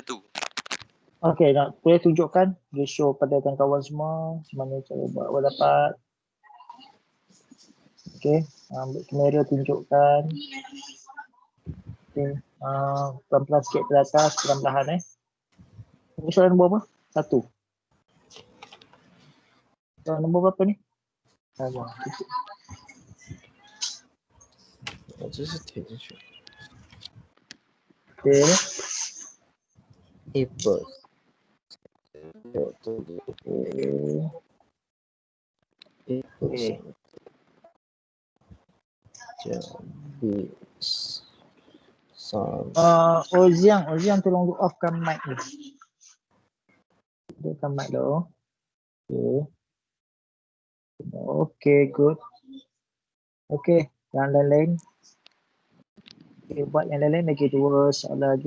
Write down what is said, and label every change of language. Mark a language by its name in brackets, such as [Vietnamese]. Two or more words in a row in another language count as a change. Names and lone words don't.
[Malay] Okey, nak boleh tunjukkan dia show pada kawan-kawan semua macam mana cara buat awak dapat. Okey, ambil kamera tunjukkan. Okey, pelan-pelan sikit ke atas, perlahan-lahan Ini soalan nombor apa? 1. Soalan nombor berapa ni? [Chinese] 我这是填进去。 [Malay] Okey. [Chinese] 一本。有这里。 [Malay] 一本。Oziang tolong offkan mic ni. Offkan mic dulu. Okey, good. Okey, yang lain-lain. Okay, buat yang lain-lain lagi 2 soalan lagi.